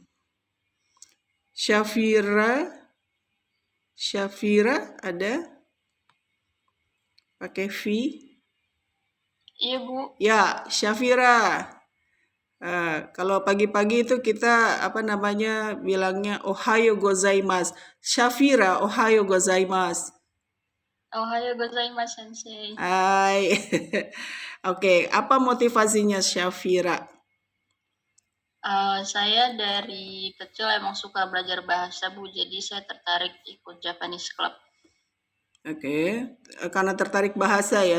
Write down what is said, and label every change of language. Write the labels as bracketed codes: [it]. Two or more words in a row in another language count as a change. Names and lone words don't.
[id] Syafira ada? Pakai V? Iya, Bu. Ya, Syafira. Kalau pagi-pagi itu kita bilangnya [ja] おはようございます. Syafira, おはようございます. おはようございます、先生. [id] Hai. Oke, apa motivasinya Syafira? Saya dari kecil emang suka belajar bahasa, Bu. Jadi saya tertarik ikut Japanese Club. Oke, karena tertarik bahasa ya.